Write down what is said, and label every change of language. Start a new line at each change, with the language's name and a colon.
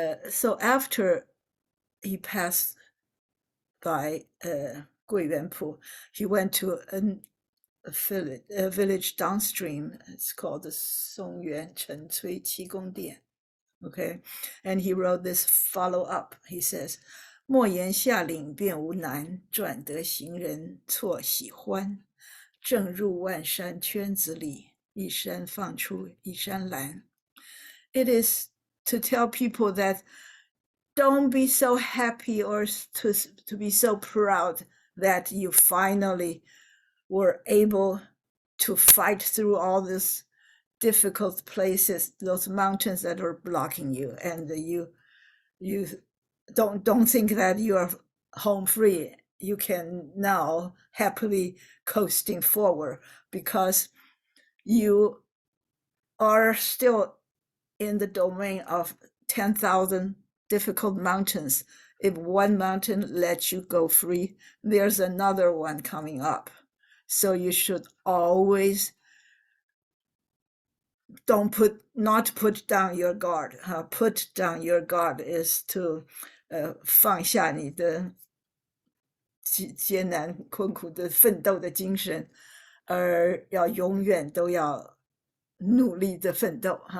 English: So after he passed by Gui Wenpu, he went to a village downstream. It's called the Songyuan Chen Cui Qi Gong Dian. Okay, and he wrote this follow-up. He says,
Chinese: 莫言下岭便无难，转得行人错喜欢。正入万山圈子里，一山放出一山蓝。
English: It is to tell people that don't be so happy or to be so proud that you finally were able to fight through all these difficult places, those mountains that are blocking you, and you don't think that you are home free. You can now happily coasting forward because you are still in the domain of 10,000 difficult mountains. If one mountain lets you go free, there's another one coming up. So you should always not put down your guard. Put down your guard is to
Chinese: 放下你的艰难困苦的奋斗的精神，而要永远都要努力的奋斗。